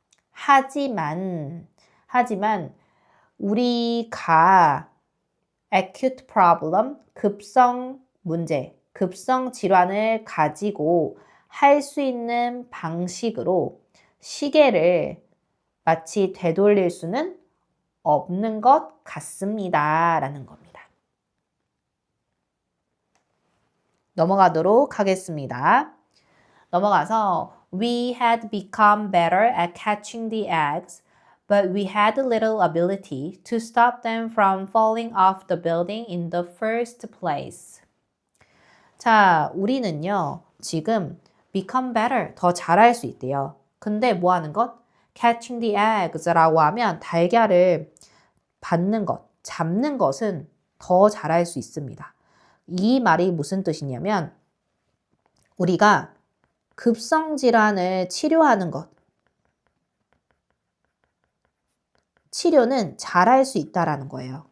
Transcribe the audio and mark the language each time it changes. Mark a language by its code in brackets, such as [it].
[ko] 하지만 우리가 acute problem, 급성 문제, 급성 질환을 가지고 할 수 있는 방식으로 시계를 마치 되돌릴 수는 없는 것 같습니다. 라는 겁니다. 넘어가도록 하겠습니다. 넘어가서 [en] We had become better at catching the eggs, but we had little ability to stop them from falling off the building in the first place. [ko] 자, 우리는요, 지금 become better, 더 잘할 수 있대요. 근데 뭐 하는 것? [en] catching the eggs [ko] 라고 하면 달걀을 받는 것, 잡는 것은 더 잘할 수 있습니다. 이 말이 무슨 뜻이냐면 우리가 급성질환을 치료하는 것, 치료는 잘할 수 있다라는 거예요.